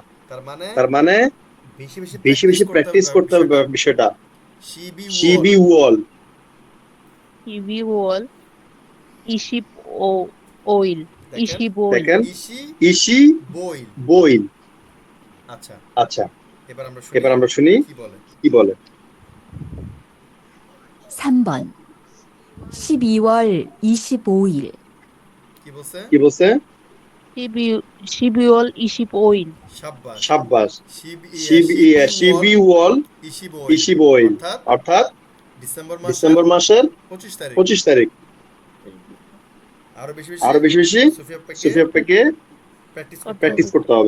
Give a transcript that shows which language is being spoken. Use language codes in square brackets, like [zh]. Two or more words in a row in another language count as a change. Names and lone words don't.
[bn] তার মানে বেশি বেশি প্র্যাকটিস করতে হবে বিষয়টা। [ko] 십이 월. 십이월. 이십 오일. 이십오일. [bn] দেখেন, [ko] 이십 오일. [bn] আচ্ছা, আচ্ছা, এবার আমরা শুনি কি বলে। [ko] 3번 12월 25일 [bn] কি বলছে? [ko] 십이월. 이십 오일. [bn] সাব্বাস। [ko] 십이 월, 이십오일. [bn] অর্থাৎ ডিসেম্বর মাসের 25 তারিখ। আরো বেশি বেশি সুফিয়া আপ্পাকে প্র্যাকটিস করতে হবে।